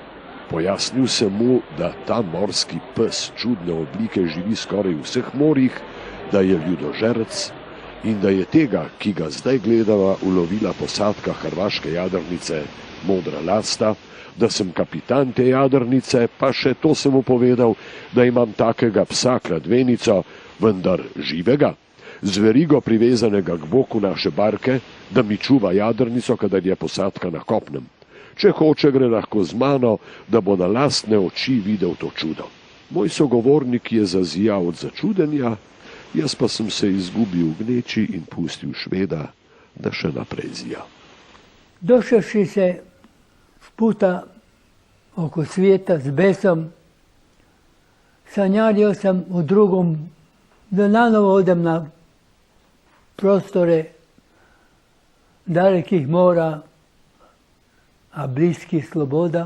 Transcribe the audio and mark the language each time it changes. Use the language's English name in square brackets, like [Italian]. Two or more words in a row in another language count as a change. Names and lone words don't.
[Slovenian] Pojasnil sem mu, da ta morski pes čudne oblike živi skoraj v vseh morjih, da je ljudožerec in da je tega, ki ga zdaj gledava, ulovila posadka hrvaške jadrnice Modra lasta, da sem kapitan te jadrnice, pa še to sem mu povedal, da imam takega psa kladvenico, vendar živega, z verigo privezanega k boku naše barke, da mi čuva jadrnico, kadar je posadka na kopnem. Če hoče, gre lahko z mano, da bo na lastne oči videl to čudo. Moj sogovornik je zazijal od začudenja, jaz pa sem se izgubil v gneči in pustil Šveda, da še naprej zija. [Croatian] Došavši se s puta oko svijeta s besom, sanjario sam u drugom, da nanovo odem na prostore dalekih mora, a bliskih sloboda.